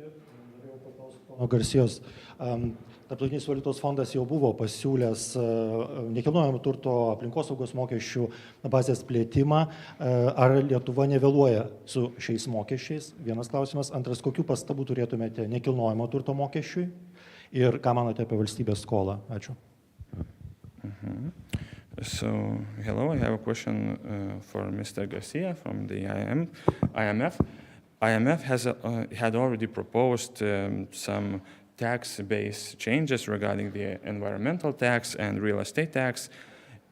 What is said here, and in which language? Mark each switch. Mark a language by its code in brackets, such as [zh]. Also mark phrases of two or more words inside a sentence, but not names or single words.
[lt] Norėjau paklausti pono Garcijos. Tarptautinis valiutos fondas jau buvo pasiūlęs nekilnojamo turto aplinkosaugos mokesčių bazės plėtimą. Ar Lietuva nevėluoja su šiais mokesčiais? Vienas klausimas. Antras, kokių pastabų turėtumėte nekilnojamo turto mokesčiui? Ir ką manote apie valstybės skolą? Ačiū. [en] So, hello, I have a question for Mr. Gracia from the IMF. IMF had already proposed some tax-based changes regarding the environmental tax and real estate tax.